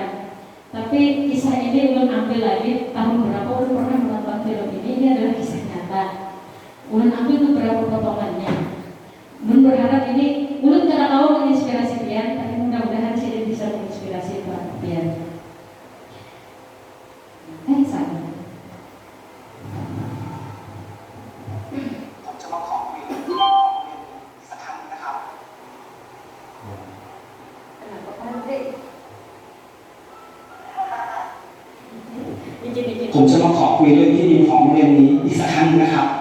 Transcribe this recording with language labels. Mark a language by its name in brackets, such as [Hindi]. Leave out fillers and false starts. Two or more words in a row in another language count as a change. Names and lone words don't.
[Banjar] Tapi kisah ini ulun ambil lagi tahun berapa ulun pernah menonton film ini adalah kisah nyata. Ulun ambil beberapa potongannya. Ulun berharap ini ulun tidak tahu menginspirasi pian, tapi mudah-mudahan sih bisa menginspirasi pian. Sama. [Thai] ผมจะมาขอคุยเรื่องที่เราเรียนอีกสักครั้งนะครับ ผมจะมาขอคุยเรื่องที่ดินของโรงเรียนนี้อีกสักครั้งนะครับ